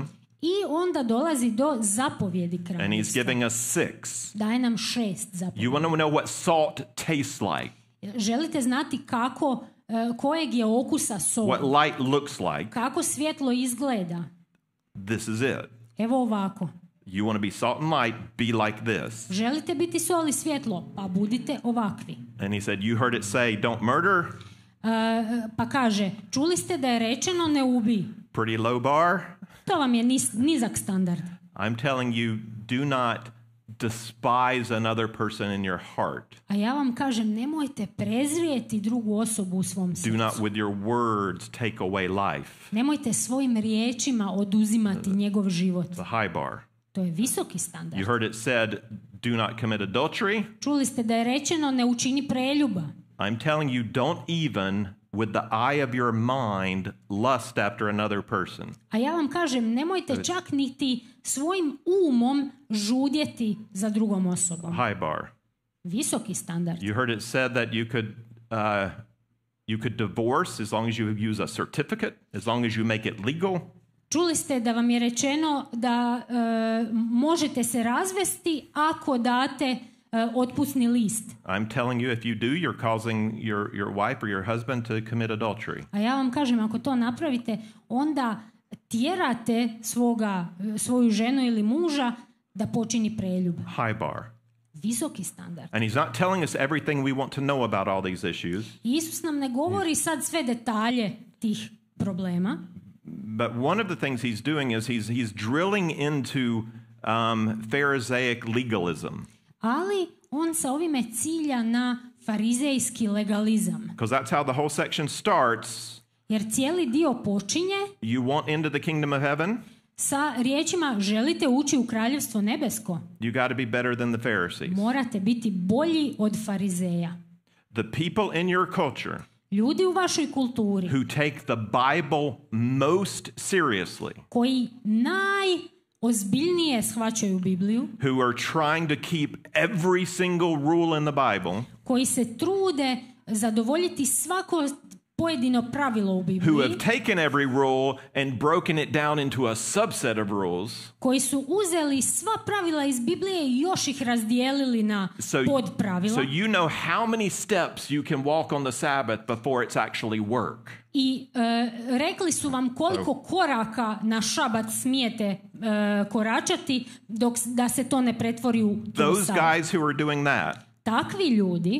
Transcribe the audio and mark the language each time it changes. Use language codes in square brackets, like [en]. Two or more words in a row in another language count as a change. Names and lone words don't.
[hr] I onda dolazi do zapovjedi [en] And [hr] kraljevstva. [en] he's giving us 6. [hr] Daje nam 6 zapovjedi. [en] You want to know what salt tastes like. [hr] Želite znati kako, kojeg je okusa sol? [en] What light looks like. [hr] Kako svjetlo izgleda? [en] This is it. [hr] Evo ovako. [en] You want to be salt and light, be like this. [hr] Želite biti sol i svjetlo, pa budite ovakvi. [en] And he said, you heard it say, don't murder. [hr] Pa kaže, čuli ste da je rečeno ne ubij. [en] Pretty low bar. [hr] To vam je nizak standard. [en] I'm telling you, do not despise another person in your heart. [hr] A ja vam kažem, nemojte prezrijeti drugu osobu u svom [en] Do not [hr] srcu. [en] with your words take away life. [hr] Nemojte svojim riječima oduzimati njegov život. [en] The high bar. [hr] To je visoki standard. [en] You heard it said, do not commit adultery. [hr] Čuli ste da je rečeno ne učini preljuba. [en] I'm telling you, don't even with the eye of your mind lust after another person. [hr] A ja vam kažem, nemojte čak niti svojim umom žudjeti za drugom osobom. [en] High bar. [hr] Visoki standard. [en] You heard it said that you could divorce as long as you use a certificate, as long as you make it legal. [hr] Čuli ste da vam je rečeno da možete se razvesti ako date otpusni list. [en] I'm telling you, if you do, you're causing your wife or your husband to commit adultery. [hr] A ja vam kažem, ako to napravite, onda tjerate svoju ženu ili muža da počini preljub. [en] High bar. [hr] Visoki standard. [en] And he's not telling us everything we want to know about all these issues. [hr] Isus nam ne govori sad sve detalje tih problema. [en] But one of the things he's doing is he's drilling into Pharisaic legalism. [hr] Ali on sa ovime cilja na farizejski legalizam. [en] Because that's how the whole section starts. [hr] Jer cijeli dio počinje [en] You want into the kingdom of heaven? [hr] sa riječima želite ući u kraljevstvo nebesko. [en] You got to be better than the Pharisees. [hr] Morate biti bolji od farizeja. [en] The people in your culture [hr] Ljudi u vašoj kulturi [en] who take the Bible most seriously, [hr] koji najozbiljnije shvaćaju Bibliju, [en] who are trying to keep every single rule in the Bible, [hr] koji se trude zadovoljiti svako pojedino pravilo u [en] who [hr] Bibliji, [en] have taken every rule and broken it down into a subset of rules, [hr] koji su uzeli sva pravila iz Biblije i još ih razdijelili na podpravila. [en] so you know how many steps you can walk on the Sabbath before it's actually work. [hr] I rekli su vam koliko koraka na šabat smijete koračati da se to ne pretvori u [en] Those [hr] sabat. [en] guys who are doing that [hr] Takvi ljudi